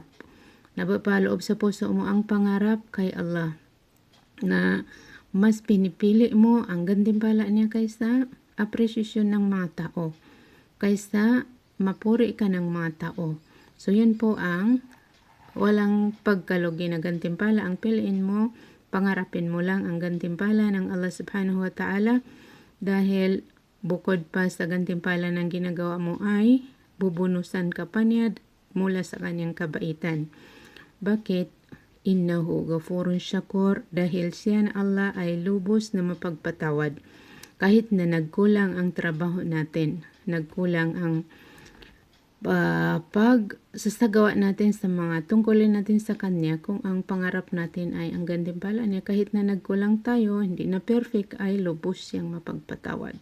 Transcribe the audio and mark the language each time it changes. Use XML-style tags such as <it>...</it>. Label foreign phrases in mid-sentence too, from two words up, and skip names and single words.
<tl>Napapaloob sa puso mo ang pangarap kay Allah na mas pinipili mo ang gantimpala niya kaysa appreciation ng mga tao, kaysa mapuri ka ng mga tao. So yun po ang walang pagkalugi na gantimpala. Ang piliin mo, pangarapin mo lang ang gantimpala ng Allah</tl> <ar>سبحانه وتعالى,</ar> <tl>dahil bukod pa sa gantimpala ng ginagawa mo ay bubunusan ka pa niya mula sa kanyang kabaitan. Bakit?</tl> <ar>إنه غفور شكور,</ar> <tl>dahil siya na Allah ay lubos na mapagpatawad. Kahit na nagkulang ang trabaho natin, nagkulang ang pagsasagawa natin sa mga tungkulin natin sa Kanya, kung ang pangarap natin ay ang gantimpala niya, kahit na nagkulang tayo, hindi na perfect, ay lubos siyang mapagpatawad.</tl>